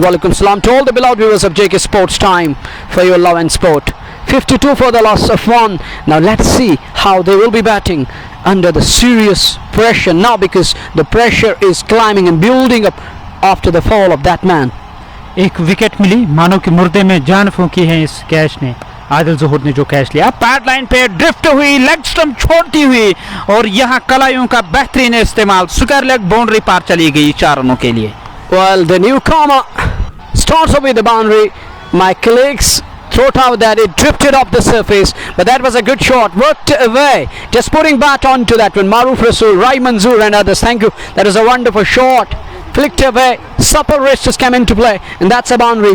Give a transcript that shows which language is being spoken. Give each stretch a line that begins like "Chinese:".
English: Walaikum salam to all the beloved viewers of JK Sports Time for your love and sport. 52 for the loss of 1. Now let's see how they will be batting under the serious pressure now, because the pressure is climbing and building up after the fall of that man.
Hindi: एक wicket मिली, मानो कि मुर्दे में जान फूंकी है इस catch ने। आदिल ज़ुहूर ने जो कैच लिया, पैड लाइन पे ड्रिफ्ट हुई, लेग स्टंप छोड़ती हुई और यहाँ कलाइयों का बेहतरीन इस्तेमाल, स्क्वायर लेग बाउंड्री पार चली गई 4 रनों के लिए।
English: Well, the newcomer starts off with the boundary. My colleagues thought out that it drifted off the surface, but that was a good shot, worked away, just putting bat onto that one. Maruf Rasool, Rai Manzoor and others, thank you, that is a wonderful shot, flicked away, supple wrist just came into play, and that's a boundary.